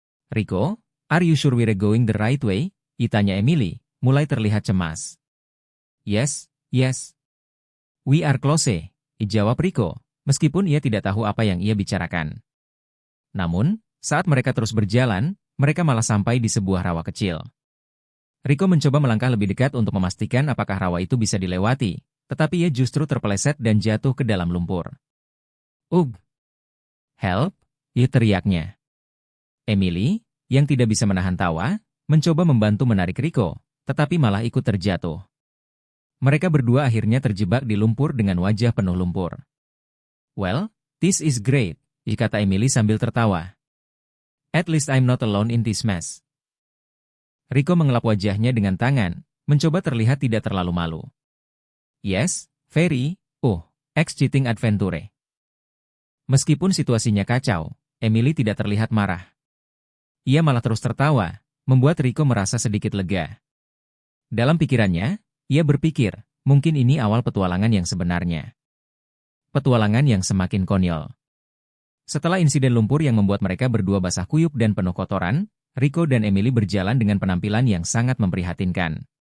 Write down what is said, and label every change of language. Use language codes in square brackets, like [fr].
[en] "Rico, are you sure we're going the right way?" [id] tanya Emily, mulai terlihat cemas. [en] Yes. We are close, [id] jawab Rico, meskipun ia tidak tahu apa yang ia bicarakan. Namun, saat mereka terus berjalan, mereka malah sampai di sebuah rawa kecil. Rico mencoba melangkah lebih dekat untuk memastikan apakah rawa itu bisa dilewati, tetapi ia justru terpeleset dan jatuh ke dalam lumpur. [en] "Ugh! Help!" [id] teriaknya. Emily, yang tidak bisa menahan tawa, mencoba membantu menarik Rico, tetapi malah ikut terjatuh. Mereka berdua akhirnya terjebak di lumpur dengan wajah penuh lumpur. [en] "Well, this is great," [id] kata Emily sambil tertawa. [en] "At least I'm not alone in this mess." [id] Rico mengelap wajahnya dengan tangan, mencoba terlihat tidak terlalu malu. [en] "Yes, very, exciting adventure." [id] Meskipun situasinya kacau, Emily tidak terlihat marah. Ia malah terus tertawa, membuat Rico merasa sedikit lega. Dalam pikirannya, ia berpikir, mungkin ini awal petualangan yang sebenarnya. Petualangan yang semakin konyol. Setelah insiden lumpur yang membuat mereka berdua basah kuyup dan penuh kotoran, Rico dan Emily berjalan dengan penampilan yang sangat memprihatinkan.